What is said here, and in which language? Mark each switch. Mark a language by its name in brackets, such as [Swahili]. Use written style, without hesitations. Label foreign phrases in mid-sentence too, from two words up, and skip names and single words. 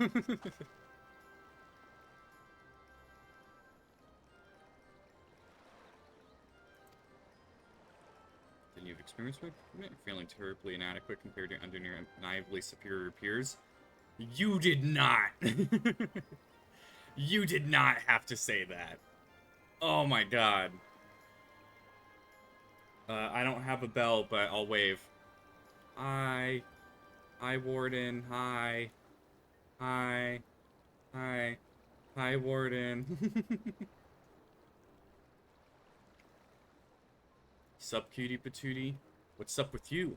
[English] Then you've experienced recruitment, feeling terribly inadequate compared to undeniably superior peers. You did not! You did not have to say that. Oh my god. I don't have a bell, but I'll wave. Hi. Hi, Warden. Hi. Hi. Hi. Hi, Warden. Sup, cutie patootie? What's up with you?